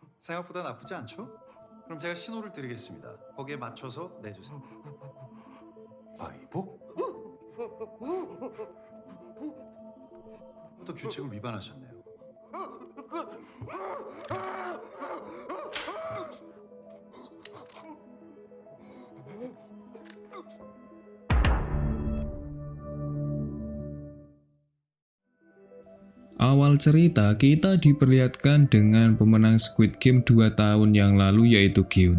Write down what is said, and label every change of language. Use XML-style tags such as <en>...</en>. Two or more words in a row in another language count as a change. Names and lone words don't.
<ko>생각보다 나쁘지 않죠? 그럼 제가 신호를 드리겠습니다. 거기에 맞춰서 내주세요. 아이복? 또 규칙을 위반하셨네요.</ko> <id>Awal cerita kita diperlihatkan dengan pemenang Squid Game 2 tahun yang lalu yaitu Gi-hun.</id>